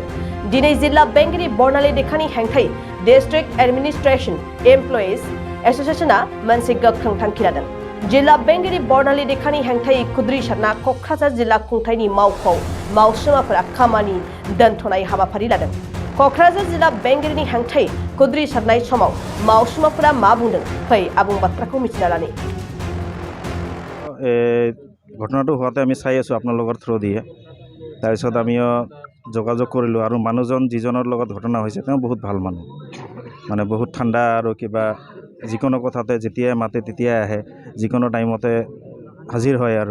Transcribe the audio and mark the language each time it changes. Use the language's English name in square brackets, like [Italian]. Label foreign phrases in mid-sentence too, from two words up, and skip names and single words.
[Bodo] दिनै जिल्ला बेंगिरि बर्नाली रेखानि हेंथायै डिस्ट्रिक्ट एडमिनिस्ट्रेशन एमप्लयिज एसोसिएशनआ मोनसे गोख्रों थांखि लादों। जिल्ला बेंगिरि बर्नाली रेखानि हेंथायै खुद्रि सारना कक्राझार जिल्ला खुंथायनि मावख'आव मावसुमाफोरा खामानि दोनथ'नाय हाबाफारि लादों। कक्राझार जिल्ला बेंगिरिनि हेंथायै खुद्रि सारनाय समाव मावसुमाफोरा मा बुंदों फै आबुं बाथ्राखौ मिथिना लानि। [Assamese] ঘটনাটো হোৱাতে আমি চাই আছোঁ আপোনালোকৰ থ্ৰু দিয়ে। তাৰপিছত আমিও যোগাযোগ কৰিলোঁ আৰু মানুহজন যিজনৰ লগত ঘটনা হৈছে তেওঁ বহুত ভাল মানুহ, মানে বহুত ঠাণ্ডা আৰু কিবা যিকোনো কথাতে যেতিয়াই মাতে তেতিয়াই আহে, যিকোনো টাইমতে হাজিৰ হয় আৰু।